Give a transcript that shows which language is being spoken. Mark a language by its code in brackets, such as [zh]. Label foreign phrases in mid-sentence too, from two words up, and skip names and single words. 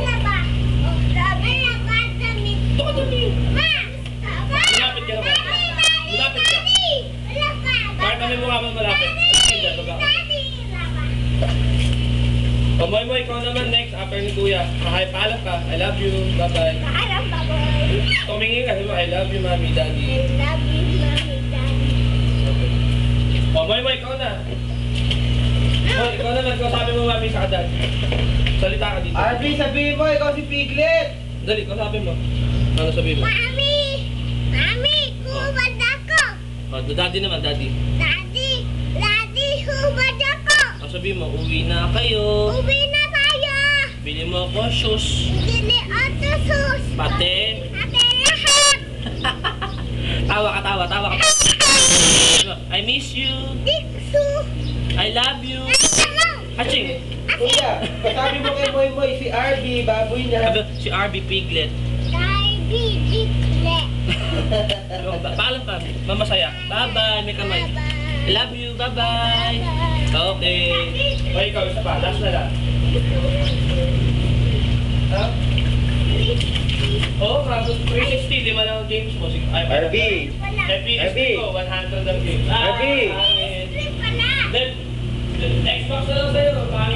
[tl] Wala ba? Wala ba damit? Doon ka tumingin. Ma! Malapit ka naman. Malapit ka. Wala ba? Bakit kami mukha mo malapit? Sige, baga. Daddy! Wala ba? O, Moy, ikaw naman [en] next after [tl] ni Kuya. Hi, paalam ka. [en] I love you. Bye-bye. [tl] Paalam, baboy! Tumingin ka. Sabi mo, [en] I love you, Mommy, Daddy. I love you, Mommy, Daddy. [tl] O, Moy, ikaw na. Moy, ikaw naman. Ikaw sabi mo, Mami, sa dad. Salita ka dito. Arby, sabihin mo, ikaw si Piglet! Dali, ikaw sabi mo. Ano sabihin mo? Mami! Mami! Hubad ako! O, daddy naman, daddy. Daddy! Daddy! Hubad ako! O, sabihin mo, uwi na kayo. Uwi na tayo! Bili mo ako shoes. Bili auto sus! Pati. Ate lahat! Tawa ka. Ano? [en] I miss you. Diksu! I love you. [tl] Ano? Aching. Kuya, sabi mo kay Moy Moy, si Arby, baboy niya. Sabi, si RB Piglet. Daddy! Dikle! Paalam ka. Mamasaya. Bye-bye. May kamay. [en] I love you. Bye-bye. Okay. [tl] O, ikaw, isa pa. Last na lang. Ha? Oo, kaso 360, lima lang ang games mo. Arby! PSP ko, 100 ang games. Arby! Slip pala! Then, Xbox na lang sa'yo. Pangit.